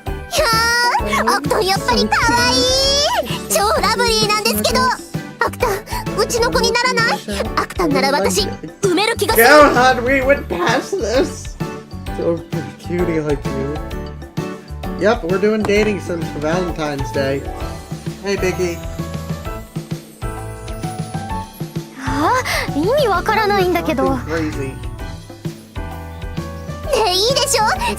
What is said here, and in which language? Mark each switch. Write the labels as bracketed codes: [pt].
[ja] ひゃー、アクタンやっぱり可愛い。超ラブリーなんですけど。アクタン、うちの子にならない？アクタンなら私埋める気がする。 [en] So cutie like you. Yep, we're doing dating sims for Valentine's Day. Hey, Biggie. [ja] 意味わからないんだけど。ねえ、いいでしょ。